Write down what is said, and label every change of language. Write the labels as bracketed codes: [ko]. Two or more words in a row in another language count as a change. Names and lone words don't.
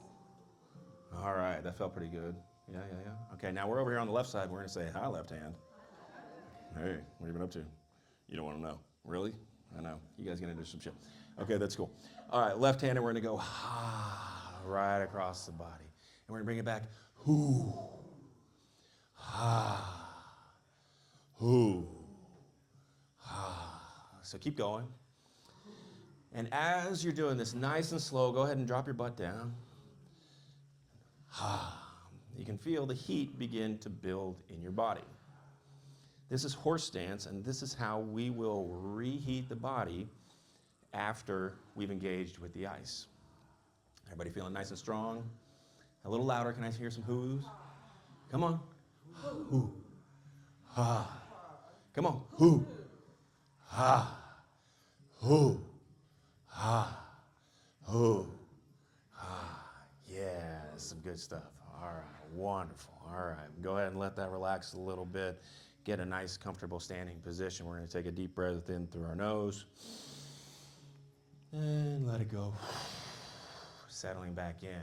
[en] All right, that felt pretty good. Yeah. Okay, now we're over here on the left side. We're gonna say hi, left hand. Hey, what have you been up to? You don't wanna know. Really? I know. You guys gonna do some shit. Okay, that's cool. All right, left hand, and we're gonna go ha, right across the body. And we're gonna bring it back, hoo, ha, hoo, ha. So keep going. And as you're doing this nice and slow, go ahead and drop your butt down. Ha. You can feel the heat begin to build in your body. This is horse stance, and this is how we will reheat the body after we've engaged with the ice. Everybody feeling nice and strong? A little louder, can I hear some whoos? Come on. Hoo. Ha. Come on. Hoo. Ha. Hoo. Ha. Hoo. Ha. Yeah, some good stuff. All right, wonderful. All right, go ahead and let that relax a little bit. Get a nice, comfortable standing position. We're gonna take a deep breath in through our nose. And let it go. Settling back in.